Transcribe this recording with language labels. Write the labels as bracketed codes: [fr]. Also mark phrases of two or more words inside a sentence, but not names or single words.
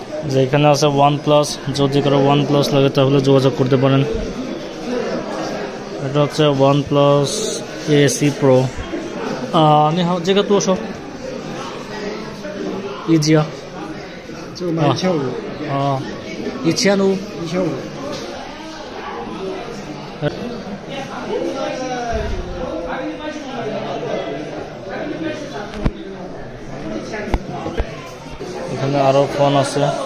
[bn] যেখানে আছে OnePlus, যদি কারো OnePlus লাগে তাহলে যোগাযোগ করতে পারেন। এটা হচ্ছে OnePlus AC Pro。 [zh] 你好，这个多少？一只啊？这个卖1500，啊，1500。 1500。 [bn] এখানে আরো ফোন আছে।